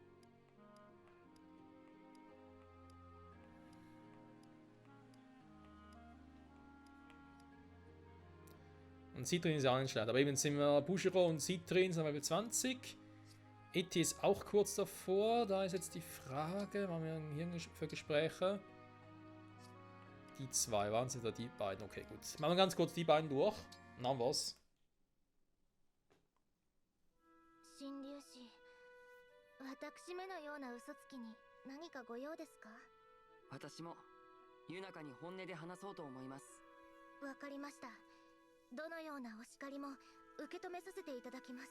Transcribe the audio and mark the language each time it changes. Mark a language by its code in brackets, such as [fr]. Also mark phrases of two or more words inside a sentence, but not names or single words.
[de] Und Citrin ist ja auch nicht schlecht. Aber eben sind wir Bushiro und Citrin sind wir bei 20. Eti ist auch kurz davor. Da ist jetzt die Frage, waren wir hier für Gespräche? Die zwei, waren es oder die beiden? Okay, gut. Machen wir ganz kurz die beiden durch. Und dann was? [ja] 神竜士、私めのような嘘つきに何かご用ですか？私もユナカに本音で話そうと思います。わかりました。どのようなお叱りも受け止めさせていただきます。